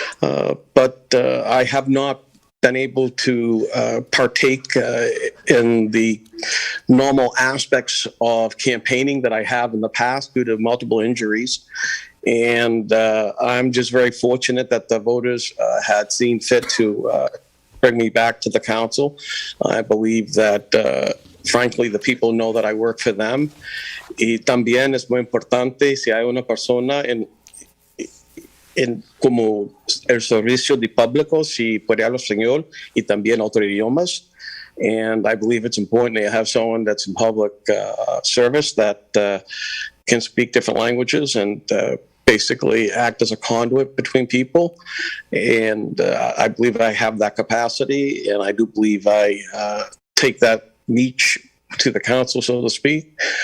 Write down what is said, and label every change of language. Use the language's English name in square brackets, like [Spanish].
[English] But I have not been able to partake in the normal aspects of campaigning that I have in the past due to multiple injuries. And I'm just very fortunate that the voters had seen fit to bring me back to the council. I believe that, frankly, the people know that I work for them. [Spanish] Y también es muy importante si hay una persona en como el servicio de público, si puede hablar español y también otros idiomas. [English] And I believe it's important to have someone that's in public service that can speak different languages and basically act as a conduit between people. And I believe I have that capacity, and I do believe I take that niche to the council, so to speak.